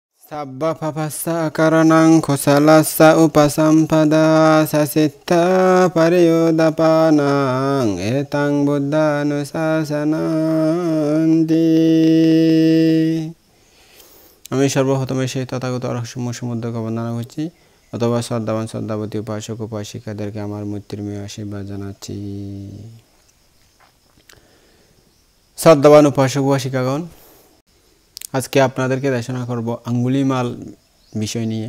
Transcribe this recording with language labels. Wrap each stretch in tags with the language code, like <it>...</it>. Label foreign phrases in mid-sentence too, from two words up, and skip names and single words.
<pi>Sabba papassa karanang kusalassa upasampada sasitta pariyodapanang etang buddhanusasananti</pi> <bn>আমি সর্বপ্রথমে সেই তথাগত রহস্যময় সমুদ্রকে বন্দনা করছি অথবা শ্রদ্ধাবান শ্রদ্ধাবতী উপাসক উপাসিকাদেরকে আমার মৈত্রীময় আশীর্বাদ জানাচ্ছি। শ্রদ্ধাবান উপাসক উপাসিকাগণ, আজকে আপনাদেরকে দেখাশোনা করব আঙ্গুলিমাল বিষয় নিয়ে।</bn>